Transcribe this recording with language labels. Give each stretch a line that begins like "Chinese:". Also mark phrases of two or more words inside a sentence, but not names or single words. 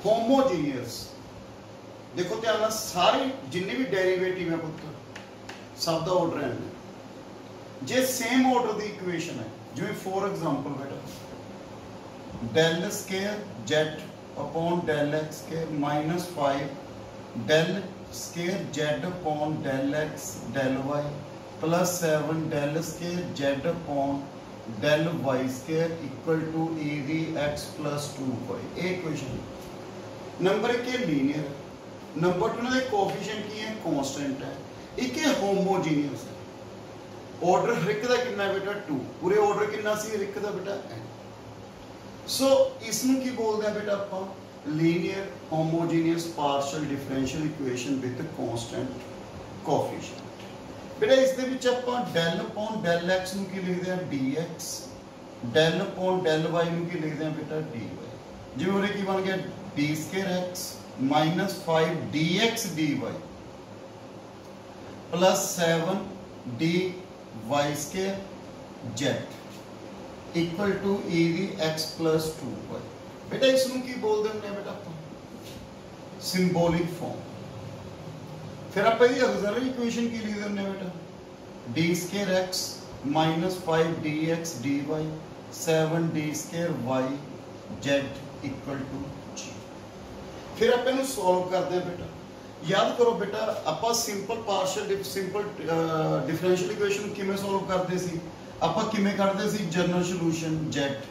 English: होमोजीनियस
Punjabi: ਦੇਖੋ ਧਿਆਨ ਨਾਲ ਸਾਰੇ ਜਿਨ੍ਹੇ ਭੀ
English: डेरिवेटिव
Punjabi: ਹੈ ਪੁੱਤਰ ਸਭ ਦਾ
English: ऑर्डर
Punjabi: ਹੈ ਜੇ
English: same order दी इक्वेशन
Punjabi: ਹੈ ਜਿਵੇਂ
English: for example beta del square z upon del x square minus 5 del square z upon del x del y plus 7 del square z upon del y square equal to e the x plus 2y.
Hindi: एक क्वेश्चन नंबर 1 के लीनियर, नंबर 2 ने कोएफिशिएंट की है कांस्टेंट है, एक है होमोजीनियस है।
Punjabi: ਆਰਡਰ ਹਰ ਏਕ ਦਾ ਕਿਤਨਾ ਹੈ ਬੇਟਾ 2, ਪੂਰੇ ਆਰਡਰ ਕਿਤਨਾ ਸੀ ਹਰ ਏਕ ਦਾ ਬੇਟਾ n। ਸੋ ਇਸਨੂੰ ਕੀ ਬੋਲਤੇ ਹੈਂ ਬੇਟਾ ਆਪਾਂ
English: linear homogeneous partial differential equation with constant coefficient.
Punjabi: ਬੇਟਾ ਇਸਕੇ ਵਿਚ ਆਪਾਂ
English: del upon del x
Punjabi: ਨੂੰ ਕੀ ਲਿਖਦੇ ਆ
English: dx del upon del y
Punjabi: ਨੂੰ ਕੀ ਲਿਖਦੇ ਆ ਬੇਟਾ dy। ਜਿਵੇਂ ਉਰੇ ਕੀ ਬਣ ਗਿਆ
English: d square x minus 5 dx dy plus 7 dy square z equal to e
Punjabi: ਦੀ
English: x plus 2y।
Punjabi: ਬੇਟਾ ਇਸ ਨੂੰ ਕੀ ਬੋਲਦੇ ਹੁੰਦੇ ਆ बेटा ਆਪਾਂ
English: symbolic form.
Hindi: फिर आप
English: auxiliary equation
Hindi: की लिख देंगे बेटा
English: d square x minus 5 dx dy 7 d square y z equal to g.
Hindi: फिर आप इन्हें सॉल्व करते हैं बेटा। याद करो बेटा आप
English: simple partial simple differential equation
Punjabi: ਕਿਮੇਂ ਸੌਲਵ ਕਰਤੇ ਸੀ ਆਪ ਕਿਮੇਂ ਕਰਤੇ ਸੀ
English: general solution
Hindi: z।